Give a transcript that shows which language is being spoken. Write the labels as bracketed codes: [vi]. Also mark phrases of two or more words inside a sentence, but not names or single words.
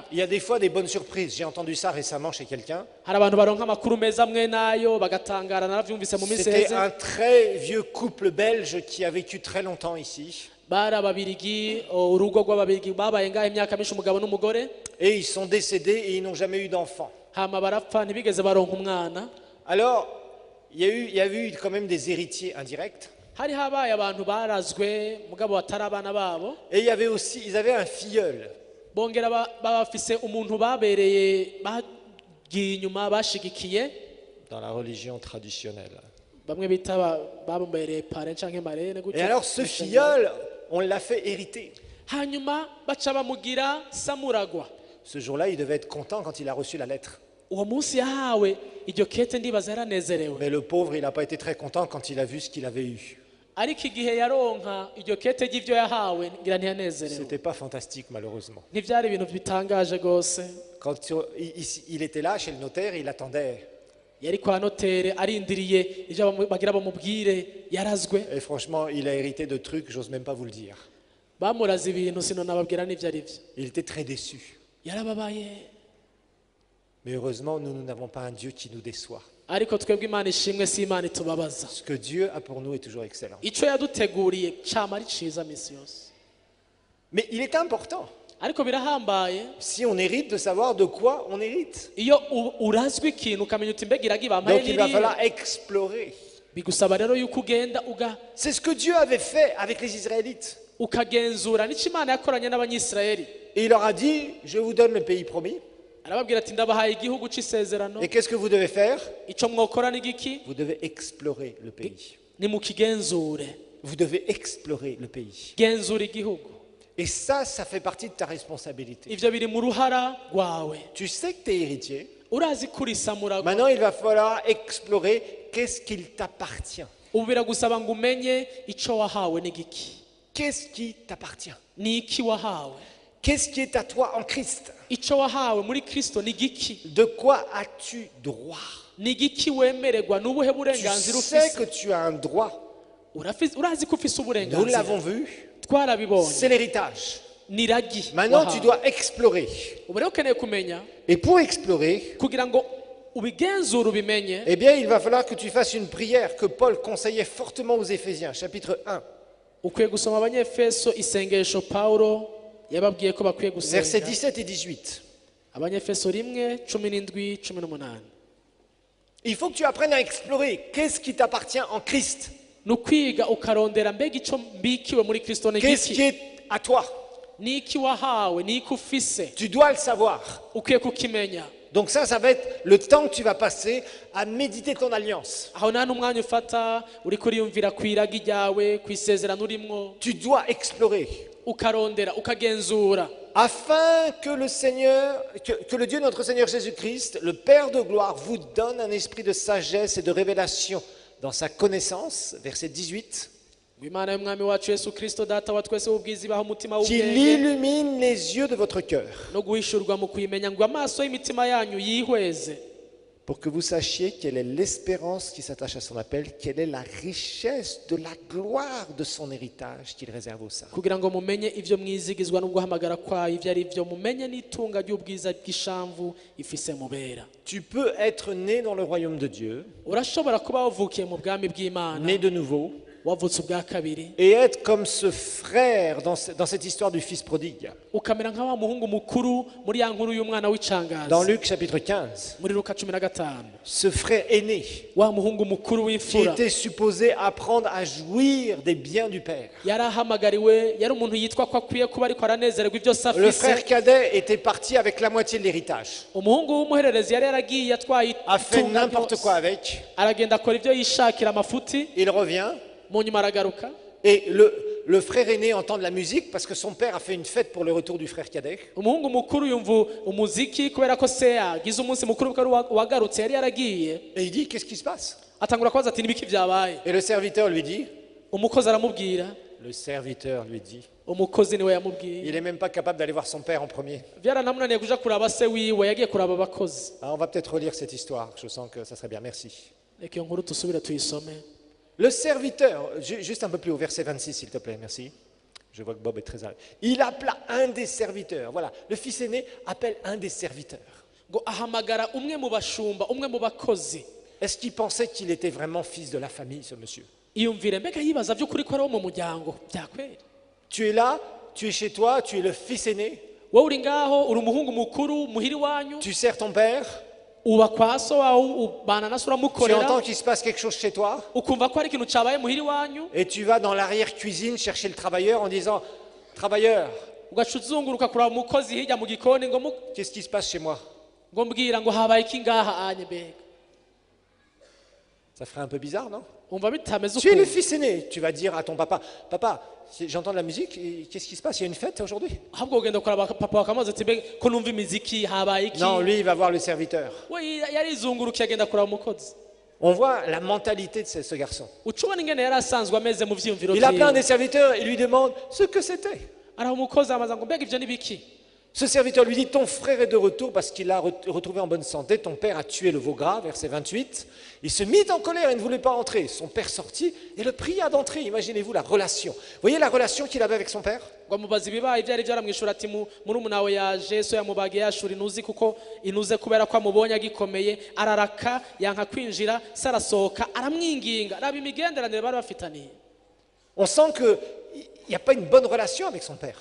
[fr] Il y a des fois des bonnes surprises. J'ai entendu ça récemment chez quelqu'un. [rn] hari abantu baronka amakuru meza amwe nayo bagatangara, naravyumvise mu minsi [fr] C'était [rn] heze. [fr] un très vieux couple belge qui a vécu très longtemps ici. [rn] bari ababirigi, urugo rw'ababirigi babaye ngaho imyaka myinshi, umugabo n'umugore, [fr] Et ils sont décédés et ils n'ont jamais eu d'enfant. [rn] hama barapfa ntibigeze baronka umwana. [fr] Alors, il y a eu quand même des héritiers indirects. [rn] hari habaye abantu barazwe mugabo batari abana babo, [fr] Et il y avait aussi, ils avaient un filleul. [rn] bongera baba bafise umuntu babereye bagiye inyuma bashigikiye, [fr] Dans la religion traditionnelle. [rn] bamwe bita babereye pare canke marene [fr] Et [rn] gutyo. [fr] alors ce filleul, on l'a fait hériter. [rn] hanyuma baca bamugira samuragwa. [fr] Ce jour-là, il devait être content quand il a reçu la lettre. [rn] uwo munsi yahawe iryo kete ndibaza yaranezerewe, [fr] Mais le pauvre, il n'a pas été très content quand il a vu ce qu'il avait eu. [rn] ariko igihe yaronka iryo kete ry'ivyo yahawe ngira ntiyanezerewe. [fr] C'était pas fantastique, malheureusement. [rn] ntivyari ibintu bitangaje rwose. [fr] Quand il était là chez le notaire, il attendait. [rn] yari kwa notere arindiriye ivyo bagira bamubwire, yarazwe. [fr] Et franchement, il a hérité de trucs, j'ose même pas vous le dire. [rn] bamuraze ibintu sino nababwira n'ivyo ari vyo. [fr] Il était très déçu. [rn] yarababaye, [fr] Mais heureusement, nous n'avons pas un Dieu qui nous déçoit. [rn] ariko twebwe Imana ishimwe, si Imana itubabaza. [fr] Ce que Dieu a pour nous est toujours excellent. [rn] ico yaduteguriye cama ari ciza misi yose. [fr] Mais il est important [rn] ariko birahambaye [fr] si on hérite, de savoir de quoi on hérite. [rn] iyo urazwi ikintu ukamenya uti mbega iragi bampaye [fr] Donc il va [rn] n'irihe [fr] falloir explorer. [rn] bigusaba rero yuko ugenda [fr] C'est ce que Dieu avait fait avec les Israélites. [rn] ukagenzura n'icyo Imana yakoranye n'abanyisirayeli [fr] Et il leur a dit, je vous donne le pays promis. [rn] arababwira ati ndabahaye igihugu c'isezerano [fr] Et qu'est-ce que vous devez faire? [rn] ico mwokora ni giki [fr] Vous devez explorer le pays. [rn] nimukigenzure [fr] Vous devez explorer le pays. [rn] genzura igihugu [fr] Et ça fait partie de ta responsabilité. [rn] ivyo biri mu ruhara rwawe [fr] Tu sais que tu es héritier. [rn] urazi kurisamura [fr] Maintenant, il va falloir explorer qu'est-ce qu'il t'appartient. [rn] ubu biragusaba ngo umenye ico wahawe ni giki [fr] Qu'est-ce qui t'appartient? [rn] ni iki wahawe [fr] Qu'est-ce qui est à toi en Christ? [rn] ico wahawe muri Kristo ni giki [fr] De quoi as-tu droit? [rn] ni giki wemererwa n'ubuhe [fr] Tu [rn] burenganzira [fr] sais [rn] ufise [fr] que tu as un droit. [rn] urazi ko ufise [fr] Nous l'avons [rn] uburenganzira [fr] vu. [rn] twarabibonye [fr] C'est l'héritage. [rn] ni ragi [fr] Maintenant, [rn] wahawe. [fr] tu dois explorer. [rn] ubu rero ukeneye kumenya [fr] Et pour explorer, [rn] kugira ngo ubigenzure ubimenye [fr] eh bien, il va falloir que tu fasses une prière que Paul conseillait fortement aux Éphésiens, chapitre 1, [rn] ukwiye gusoma abanyefeso isengesho Pawulo yababwiye ko bakwiye [fr] versets [rn] gusenga [fr] 17 et 18. [rn] abanyefeso 1:17-18 [fr] Il faut que tu apprennes à explorer qu'est-ce qui t'appartient en Christ. [rn] ni ukwiga ukarondera mbega ico mbikiwe muri Kristo ni [fr] Qu'est-ce qui [rn] giki [fr] est à toi? [rn] ni iki wahawe ni iki ufise [fr] Tu dois le savoir. [rn] ukwiye kukimenya [fr] Donc ça va être le temps que tu vas passer à méditer ton alliance. [rn] aho nta n'umwanya ufata uri kuriyumvira ku iragi ryawe ku isezerano urimwo [fr] Tu dois explorer [rn] ukarondera ukagenzura [fr] afin que le Seigneur, que le Dieu notre Seigneur Jésus-Christ, le Père de gloire, vous donne un esprit de sagesse et de révélation dans sa connaissance, verset 18, [rn] ngo imana y'umwami wacu yesu kristo data wa twese w'ubwiza ibaha umutima [fr] qu'il [rn] w'ubwenge [fr] illumine les yeux de votre cœur, [rn] no guhishurwa mu kuyimenya ngo amaso y'imitima yanyu yihweze [fr] pour que vous sachiez quelle est l'espérance qui s'attache à son appel, quelle est la richesse de la gloire de son héritage qu'il réserve aux saints. [rn] kugira ngo mumenye ivyo mwizigizwa no guhamagara kwayo ivyo ari vyo mumenye n'itunga ry'ubwiza bw'ishamvu ifise mubera [fr] Tu peux être né dans le royaume de Dieu, [rn] urashobora kuba wavukiye mu bwami bw'imana [fr] né de nouveau, [rn] wavutse ubwa kabiri [fr] et être comme ce frère dans cette histoire du fils prodigue. [rn] ukamera nka wa muhungu mukuru muri ya nkuru y'umwana [fr] Dans [rn] w'icangazi [fr] Luc chapitre 15, [rn] muri Luka 15 [fr] ce frère aîné [rn] wa muhungu mukuru [fr] qui [rn] w'imfura [fr] était supposé apprendre à jouir des biens du Père. [rn] yari ahamagariwe yari umuntu yitwa ko akwiye kuba ariko aranezererwa ibyo [fr] Le frère [rn] afise [fr] cadet était parti avec la moitié de l'héritage, [rn] umuhungu w'umuhererezi yari yaragiye atwaye [fr] a fait [rn] itunga [fr] n'importe [rn] ryose. [fr] quoi avec, [rn] aragenda akora ibyo yishakira amafuti [fr] il revient, [rn] mu nyuma aragaruka [fr] et le frère aîné entend de la musique parce que son père a fait une fête pour le retour du frère cadet. [rn] umuhungu mukuru yumva umuziki kubera ko se yagize umunsi mukuru kuko wagarutse yari yaragiye [fr] Et il dit, qu'est-ce qui se passe? [rn] atangura kubaza ati nibiki byabaye [fr] Et le serviteur lui dit, [rn] umukozi aramubwira umukozi niwe yamubwiye [fr] il n'est même pas capable d'aller voir son père en premier. [rn] byaranamunaniye kuja kuraba se wiwe yagiye kuraba abakozi [fr] Ah, on va peut-être relire cette histoire, je sens que ça serait bien, merci. [rn] reka iyo nkuru tusubire tuyisome [fr] Le serviteur, juste un peu plus au verset 26 s'il te plaît, merci. Je vois que Bob est très à l'aise. Il appela un des serviteurs. Voilà, le fils aîné appelle un des serviteurs. [rn] ngo ahamagara umwe mu bashumba umwe mu bakozi [fr] Est-ce qu'il pensait qu'il était vraiment fils de la famille, ce monsieur? [rn] iyumvire mbega yibaza by'ukuri ko ari wo mu muryango byakwera [fr] Tu es là, tu es chez toi, tu es le fils aîné, [rn] wowe uri ngaho uri umuhungu mukuru muhiri wanyu [fr] tu sers ton père, [rn] uba kwa so wawe ubana na so [fr] tu [rn] uramukorera [fr] entends qu'il se passe quelque chose chez toi, [rn] ukumva ko hari ikintu cyabaye muhiri wanyu [fr] et tu vas dans l'arrière-cuisine chercher le travailleur en disant, travailleur, [rn] ugaca uzunguruka kuraba umukozi hirya mu gikoni ngo [fr] qu'est-ce qui se passe chez moi? [rn] ngo mbwira ngo habaye iki ngaha anye mbega [fr] Ça ferait un peu bizarre, non? [rn] umva bitameze [fr] Tu es le [rn] ukuntu [fr] fils aîné, tu vas dire à ton papa, papa, j'entends de la musique, et qu'est-ce qui se passe? Il y a une fête aujourd'hui? [rn] ahubwo ugenda kuraba papa wakamubaza ati mbega ko numva imiziki habaye iki [fr] Non, lui, il va voir le serviteur. [rn] we yarizungurukiye agenda kuraba umukozi [fr] On voit la mentalité de ce garçon. [rn] uca ubona ingene yari asanzwe ameze mu vyiyumviro [fr] Il appelle un des [rn] vyiwe [fr] serviteurs et lui demande ce que c'était. [rn] araho umukozi amaza ngo mbega ivyo ni biki [fr] Ce serviteur lui dit, ton frère est de retour parce qu'il l'a retrouvé en bonne santé, ton père a tué le veau gras, verset 28. Il se mit en colère et ne voulait pas entrer. Son père sortit et le pria d'entrer. Imaginez-vous la relation. Vous voyez la relation qu'il avait avec son père? [rn] ngo amubaza ibibaye ivyari vyaramwishura ati murumuna we yaje so yamubagiye yashura inuzi kuko inuze kubera ko amubonye agikomeye araraka yanka kwinjira se arasohoka aramwinginga raba imigenderanire bari bafitaniye [fr] On sent que n'y a pas une bonne relation avec son père.